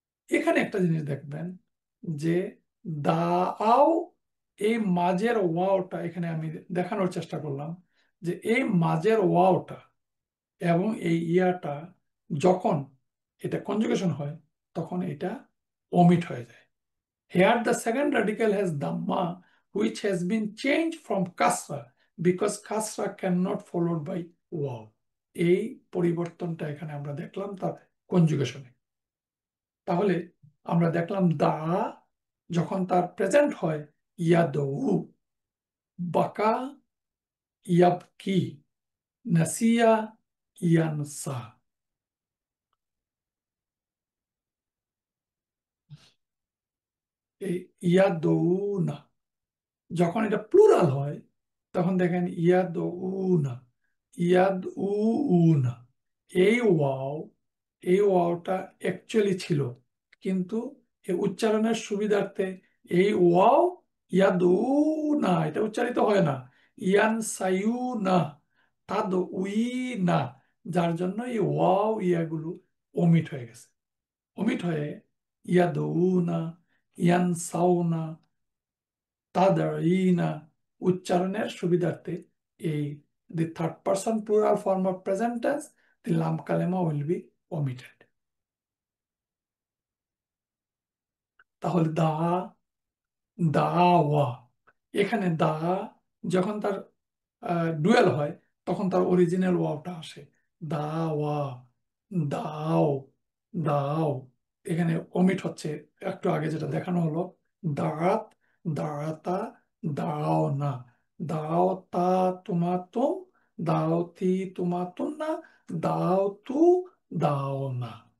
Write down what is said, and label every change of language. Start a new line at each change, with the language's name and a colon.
Bangla: এখানে একটা জিনিস দেখবেন যে দাও, এই মাঝের ওয়াওটা এখানে আমি দেখানোর চেষ্টা করলাম যে এই মাঝের ওয়াওটা এবং এই ইয়াটা যখন এটা কনজুগেশন হয়, তখন এটা ওমিট হয়ে যায়।
English: Here the second radical has Dhamma, which has been changed from Kasra because Kasra cannot followed by Waw.
Bangla: এই পরিবর্তনটা এখানে আমরা দেখলাম তার কনজুগেশনে। তাহলে আমরা দেখলাম দা যখন তার প্রেজেন্ট হয় ইয়াদৌ, বাকা ইয়াবকি, নাসিয়া ইয়ানসা। এই ইয়াদৌনা যখন এটা প্লুরাল হয়, তখন দেখেন ইয়াদউনা, ইয়াদউনা। এই ওয়াও, এই ওয়াওটা অ্যাকচুয়ালি ছিল, কিন্তু এই উচ্চারণের সুবিধার্থে এই ওয়াও ইয়াদউনা এটা উচ্চারিত হয় না, ইয়ান সাইউনা, তাদ উই না, যার জন্য এই ওয়াও ইয়াগুলো ওমিট হয়ে গেছে। ওমিট হয়ে ইয়াদউনা, ইয়ান সাউনা, তাদাইনা উচ্চারণের সুবিধার্থে এই
English: the third person plural form of present tense, the lam kalima will be omitted.
Bangla: তাহলে দাওয়া, এখানে যখন তার ডুয়েল হয়, তখন তার অরিজিনাল ওয়াওটা আসে দাওয়া, দাও, দাও। এখানে অমিট হচ্ছে একটু আগে যেটা দেখানো হলো, দাঁত, দাঁতা, দাও না, দাও তা তোমা তুম, দাও তি তোমা তুম না, দাও তু, দাও না।